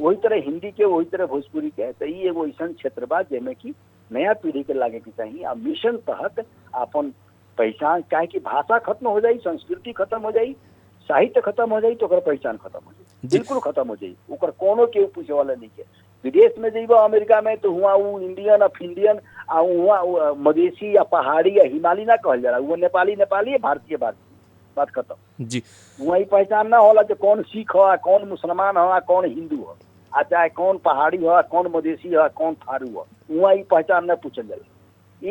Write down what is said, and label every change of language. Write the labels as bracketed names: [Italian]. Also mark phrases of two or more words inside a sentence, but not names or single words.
[Bhojpuri] वही तरह हिंदी के, वही तरह भोजपुरी के। तो ये एगो ऐसा क्षेत्र बा जेमे की नया पीढ़ी के लागे के चाहिए आ मिशन तहत अपन पहचान, काहे कि भाषा खत्म हो जाई, संस्कृति खत्म हो जाई, साहित्य खत्म हो जाई तो ओकर पहचान खत्म हो जाई, बिल्कुल खत्म हो जाई। ओकर कोनो के पूछे वाला नहीं है। विदेश में जइबा अमेरिका में तो हुआ वो [English] Indian of Indian [Bhojpuri] आ हुआ मधेसी या पहाड़ी या हिमालय ना कहल जाला, वो नेपाली नेपाली है, भारतीय भारतीय, बात खत्म जी। वही पहचान ना होला जो कौन सिख हो, कौन मुसलमान हो, कौन हिंदू हो, आ चाहे कौन पहाड़ी हो, कौन मधेसी हो, कौन थारू हो, वही पहचान न पूछल जाला।